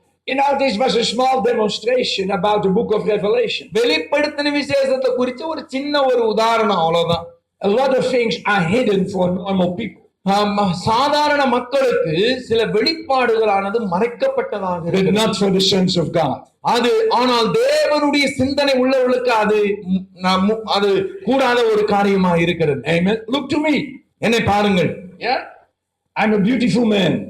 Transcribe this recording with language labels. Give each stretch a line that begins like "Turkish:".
English: You know, this was a small demonstration about the book of Revelation.
Tamil: வெளிப்படுத்தின விசேஷத்தை குறித்து ஒரு சின்ன ஒரு உதாரணம், அவ்வளவுதான்.
English: A lot of things are hidden for normal people.
Tamil: சாதாரண மக்களுக்கு சில வெளிப்பாடுகளானது மறைக்கப்பட்டதாக இருக்கு.
English: Not for the sons of God.
Tamil: அது ஆனால் தேவனுடைய சிந்தனை உள்ளவர்களுக்கு அது கூடாத ஒரு காரியமா இருக்கிறது.
English: Amen. Look to me.
Tamil: என்னை பாருங்கள்.
English: Yeah. I'm a beautiful man.